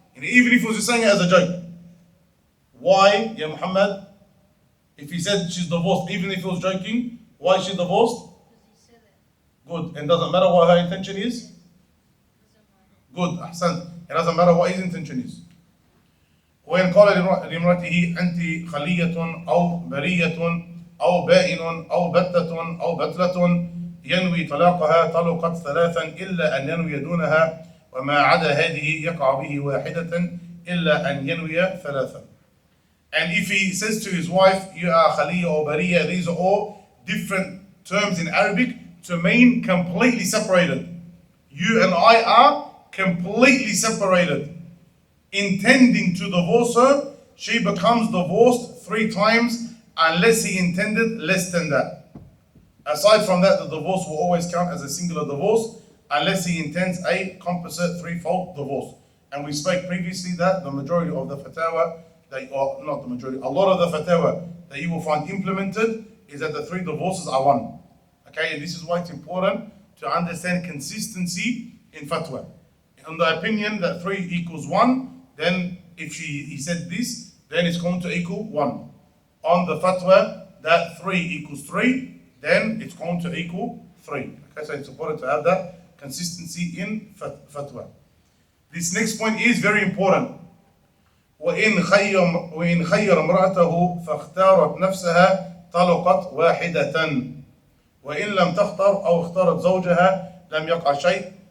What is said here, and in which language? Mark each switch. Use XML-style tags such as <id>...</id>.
<en>And even if he was just saying it as a joke. Why, Ya Muhammad? If he said she's divorced, even if he was joking, why is she divorced? Because he said it. Good. And doesn't matter what her intention is? Doesn't matter. Good. Ahsan. It doesn't matter what his intention is.</en> <ar>وإن قال لامرأته أنت خلية أو برية أو بائن أو بتة أو بتلة ينوي طلاقها طلقت ثلاثا إلا أن ينوي دونها وما عدا هذه يقع به واحدة إلا أن ينوي ثلاثا.</ar> <en>And if he says to his wife, you are khaliya or bariya, these are all different terms in Arabic to mean completely separated. You and I are completely separated. Intending to divorce her, she becomes divorced 3 times unless he intended less than that. Aside from that, the divorce will always count as a singular divorce unless he intends a composite 3-fold divorce. And we spoke previously that the majority of the fatwa, not the majority, a lot of the fatwa that you will find implemented is that the 3 divorces are one. Okay, and this is why it's important to understand consistency in fatwa. In the opinion that 3 equals 1, then if he said this, then it's going to equal 1. On the fatwa that 3 equals 3, then it's going to equal 3. Okay, so it's important to have that consistency in fatwa. This next point is very important.</en> <ar>وإن خير امرأته فاختارت نفسها طلقت واحدة وإن لم تختر أو اختارت زوجها لم يقع شيء.</ar>